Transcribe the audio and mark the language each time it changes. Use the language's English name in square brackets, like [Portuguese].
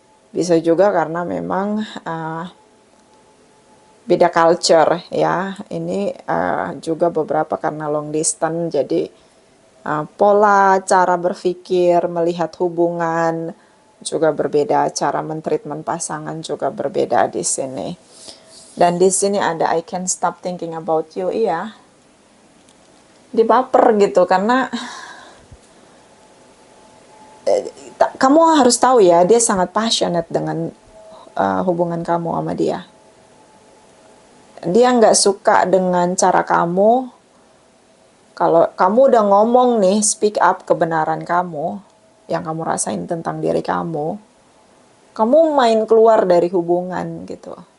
[Indonesian] Bisa juga karena memang beda culture ya. Ini juga beberapa karena long distance, jadi pola cara berpikir, melihat hubungan juga berbeda, cara mentreatment pasangan juga berbeda di sini. Dan di sini ada [English] I can't stop thinking about you, [Indonesian] iya. Dia baper gitu karena kamu harus tahu ya, dia sangat passionate dengan hubungan kamu sama dia. Dia nggak suka dengan cara kamu. Kalau kamu udah ngomong nih, speak up kebenaran kamu, yang kamu rasain tentang diri kamu main keluar dari hubungan gitu.